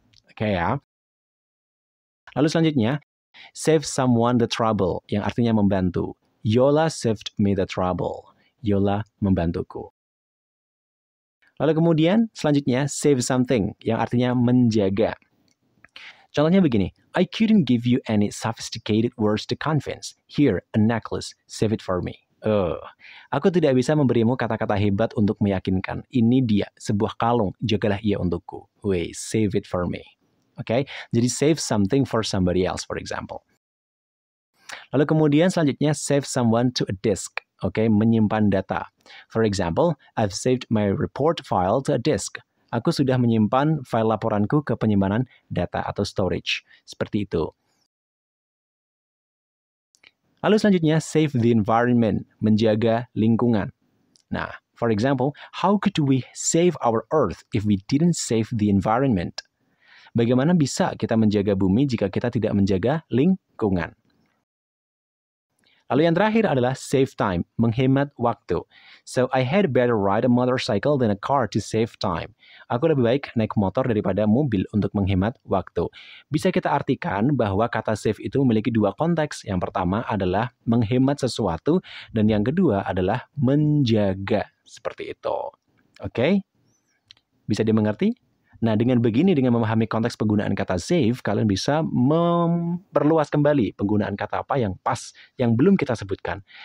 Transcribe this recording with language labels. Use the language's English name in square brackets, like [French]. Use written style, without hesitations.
[Indonesian] Oke ya. Lalu selanjutnya, [English] save someone the trouble, [Indonesian] yang artinya membantu. [English] Yola saved me the trouble. Yola [Indonesian] membantuku. Lalu kemudian selanjutnya, [English] save something, [Indonesian] yang artinya menjaga. Contohnya begini, [English] I couldn't give you any sophisticated words to convince. Here, a necklace, save it for me. [Indonesian] Aku tidak bisa memberimu kata-kata hebat untuk meyakinkan. Ini dia, sebuah kalung, jagalah ia untukku. [English] Wait, save it for me. Okay? Jadi save something for somebody else, for example. [Indonesian] Lalu kemudian selanjutnya, [English] save someone to a disk. Okay? [Indonesian] Menyimpan data. [English] For example, I've saved my report file to a disk. [Indonesian] Aku sudah menyimpan file laporanku ke penyimpanan data atau storage. Seperti itu. Lalu selanjutnya, [English] save the environment, [Indonesian] menjaga lingkungan. [English] Nah, for example, how could we save our earth if we didn't save the environment? [Indonesian] Bagaimana bisa kita menjaga bumi jika kita tidak menjaga lingkungan? Lalu yang terakhir adalah [English] save time, [Indonesian] menghemat waktu. [English] So, I had better ride a motorcycle than a car to save time. [Indonesian] Aku lebih baik naik motor daripada mobil untuk menghemat waktu. Bisa kita artikan bahwa kata save itu memiliki dua konteks. Yang pertama adalah menghemat sesuatu, dan yang kedua adalah menjaga. Seperti itu. Oke? Bisa dimengerti? Nah, dengan begini, dengan memahami konteks penggunaan kata save, kalian bisa memperluas kembali penggunaan kata apa yang pas, yang belum kita sebutkan.